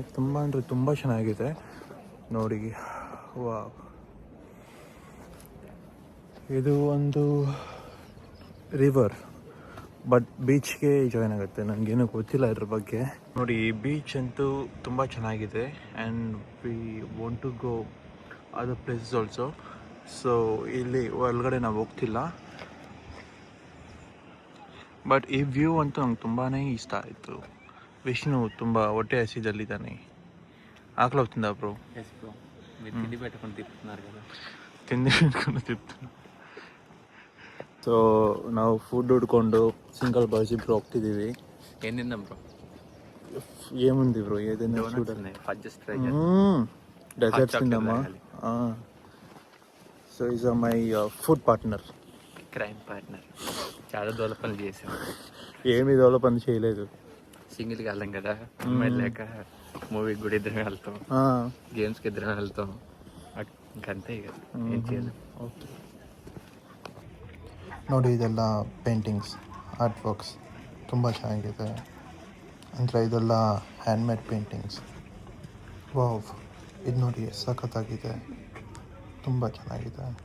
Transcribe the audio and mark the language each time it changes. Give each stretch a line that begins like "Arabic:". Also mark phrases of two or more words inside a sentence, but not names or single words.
Kannada: ತುಂಬ ಅಂದರೆ ತುಂಬ ಚೆನ್ನಾಗಿದೆ ನೋಡಿ. ವಾವ್, ಇದು ಒಂದು ರಿವರ್, ಬಟ್ ಬೀಚ್ಗೆ ಜಾಯ್ನ್ ಆಗುತ್ತೆ. ನನಗೇನು ಗೊತ್ತಿಲ್ಲ ಇದ್ರ ಬಗ್ಗೆ. ನೋಡಿ, ಈ ಬೀಚ್ ಅಂತೂ ತುಂಬ ಚೆನ್ನಾಗಿದೆ.
English: And we want to go other places also.
Kannada: ಸೊ ಇಲ್ಲಿ ಒಳಗಡೆ ನಾವು ಹೋಗ್ತಿಲ್ಲ, ಬಟ್ ಈ ವ್ಯೂ ಅಂತೂ ನಂಗೆ ತುಂಬಾ ಇಷ್ಟ ಆಯಿತು. ವಿಷ್ಣು ತುಂಬ ಹೊಟ್ಟೆ ಹಸಿದಲ್ಲಿದ್ದಾನೆ.
Telugu: ఆకలి అవుతుందా బ్రో?
English: yes bro,
Telugu: మీరు తిండి పెట్టుకొని తిప్పుతున్నారు కదా. తిండి పెట్టుకొని తిప్పుతున్నా.
Kannada: ಸೊ ನಾವು ಫುಡ್ ಹುಡ್ಕೊಂಡು
English: single boys
Kannada: ಇಬ್ರು ಹೋಗ್ತಿದ್ದೀವಿ. ಏನಿಲ್ಲ ಬ್ರೋ,
Telugu: ఏముంది బ్రో ఏదైనా చూడాలి.
English: just try
Kannada: ಡೆಸರ್ಟ್ಸ್ ತಿಂದಮ್ಮ.
English: So is my food partner, crime partner.
Telugu: చాలా దూల పనులు చేసాం. ఏమి దోల పని చేయలేదు. సింగిల్గా వెళ్ళాం కదా, అమ్మాయి లేక మూవీకి కూడా ఇద్దరం వెళ్తాం, గేమ్స్కి ఇద్దరం వెళ్తాం, ఇంకంతే ఇక ఏం చేయలేం.
Kannada: ಓಕೆ ನೋಡಿ, ಇದೆಲ್ಲ ಪೇಂಟಿಂಗ್ಸ್,
English: art works
Kannada: ತುಂಬ ಚೆನ್ನಾಗಿದೆ. ಅಂದರೆ ಇದೆಲ್ಲ ಹ್ಯಾಂಡ್ಮೇಡ್ ಪೇಂಟಿಂಗ್ಸ್. ವಾವ್, ಇದು ನೋಡಿ ಸಖತ್ತಾಗಿದೆ, ತುಂಬ ಚೆನ್ನಾಗಿದೆ.